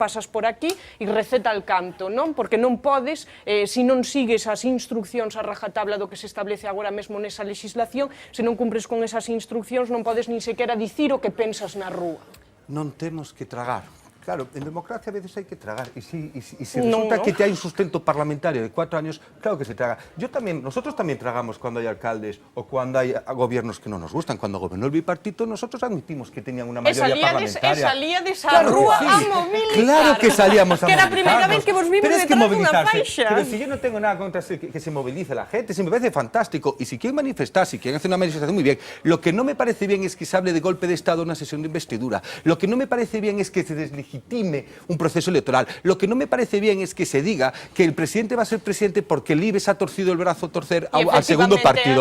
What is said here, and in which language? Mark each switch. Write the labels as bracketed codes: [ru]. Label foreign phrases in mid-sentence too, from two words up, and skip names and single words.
[gl] Pasas por aquí e receta [es] al canto, [gl] non? Porque non podes, se non sigues as instruccións a rajatabla do que se establece agora mesmo nesa legislación, se non cumpres con esas instruccións non podes nin sequera dicir o que pensas na rúa. Non temos que tragar. Claro, en democracia [es] a veces [gl] hai que tragar e se resulta que hai un sustento parlamentario de 4 años, claro que se traga. Nosotros tamén tragamos cuando hai alcaldes o cuando hai gobiernos que non nos gustan. [es] Cuando gobernó el bipartito, nosotros admitimos que tenían unha mayoría parlamentaria. Salía de esa rúa a movilizar. Claro que salíamos a movilizarnos. [gl] Que era a primeira vez que vos vimos detrás dunha faixa. [es] Pero si yo no tengo nada contra que se movilice la gente, si me parece fantástico. Y si quieren manifestar, si quieren hacer una manifestación, muy bien. Lo que no me parece bien es que se hable de golpe de Estado en una sesión de investidura. Lo que no me parece bien es que se deslegitime un proceso electoral. Lo que no me parece bien es que se diga que el presidente va a ser presidente porque el IBEX ha torcido el brazo a torcer al segundo partido.